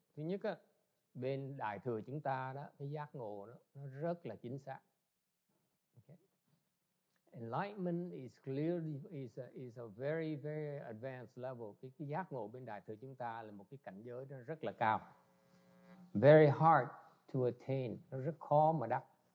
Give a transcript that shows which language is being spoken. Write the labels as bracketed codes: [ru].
[vi] Thứ nhất, bên Đại Thừa chúng ta đó, cái giác ngộ đó, nó rất là chính xác. [en] Okay. Enlightenment is clearly is a very very advanced level. [vi] Cái giác ngộ bên Đại Thừa chúng ta là một cái cảnh giới nó rất là cao. [en] Very hard to attain, [vi] nó rất khó mà đắc.